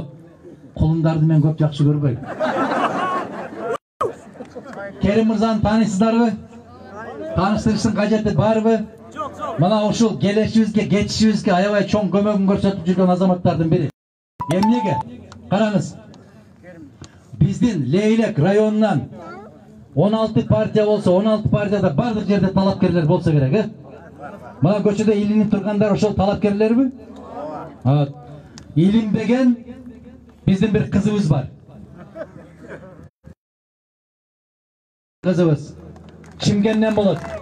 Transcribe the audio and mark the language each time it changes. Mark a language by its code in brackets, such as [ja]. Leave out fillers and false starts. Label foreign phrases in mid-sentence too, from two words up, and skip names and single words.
[ky] Колундарды мен көп жакшы көрбөйм. Керим мырзаны таанысыздарбы? Тааныштырыштын кажети барбы? Мына ушул келешибизге, кетишибизге аябай чоң көмөгүн көрсөтүп жүргөн азаматтардын бири. Эмнеге? Караңыз. Биздин Leylek районунан 16 партия болсо, 16 партияда бардык жерде талапкерлер болса керек, Мына көчөдө илинип тургандар ошол талапкерлерби? Илинбеген биздин бир кызыбыз бар. Кызыбыз Чимкенттен болот.